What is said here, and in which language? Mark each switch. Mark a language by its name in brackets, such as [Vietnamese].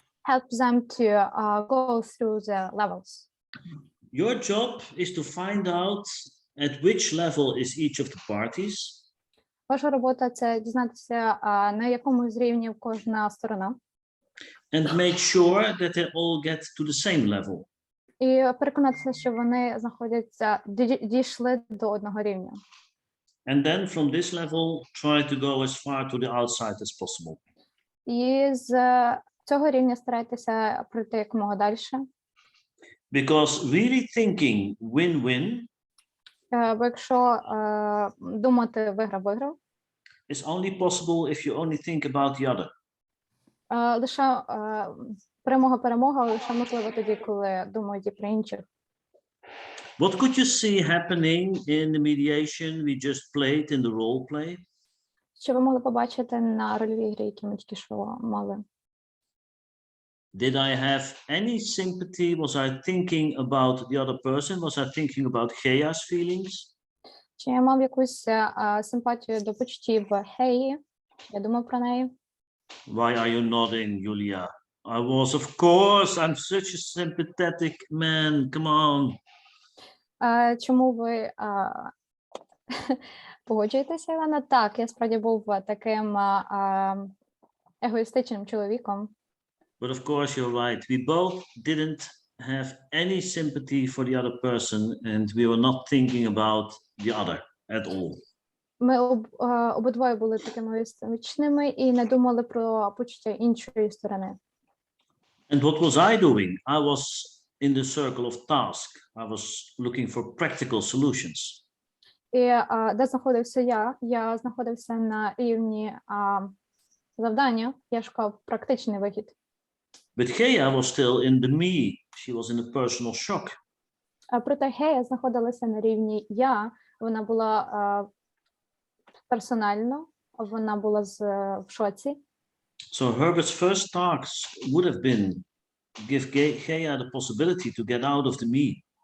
[English] Help them to go through the levels. your job is to find out at which level is each of the parties. [Ukrainian] Ваша робота – це дізнатися, на якому з рівнів кожна сторона. [English] and make sure that they all get to the same level. [Ukrainian] І переконатися, що вони знаходяться, дійшли до одного рівня. [English] And then from this level, try to go as far to the outside as possible. [Ukrainian] І з цього рівня старайтеся пройти якомога далі. [English] Because really thinking win-win [Ukrainian] Бо якщо думати виграв-виграв, [English] is only possible if you only think about the other. [Ukrainian] Лише перемога лише можлива тоді, коли думають і про інших. [English] What could you see happening in the mediation we just played in the role play? [Ukrainian] Що ви могли побачити на рольовій грі, які ми тільки що мали? [English] Did I have any sympathy? Was I thinking about the other person? Was I thinking about Gea's feelings? [Ukrainian] Чи я мав якусь симпатію до почуттів Геї? Я думав про неї. [English] Why are you nodding, Julia? I was, of course. I'm such a sympathetic man. Come on. [Ukrainian] Чому ви погоджуєтеся, Івана? Так, я справді був таким егоїстичним чоловіком. [English] But of course, you're right. We both didn't have any sympathy for the other person, and we were not thinking about the other at all. [Ukrainian] Ми обидвоє були такими егоїстичними і не думали про почуття іншої сторони. [English] And what was I doing? I was in the circle of task. I was looking for practical solutions. [Ukrainian] І де знаходився я? Я знаходився на рівні завдання. Я шукав практичний вихід. [English] But Gea was still in the me. She was in a personal shock. [Ukrainian] Проте Гея знаходилася на рівні я. Вона була персонально, вона була в шоці. [English] So Herbert's first task would have been give Gea the possibility to get out of the me.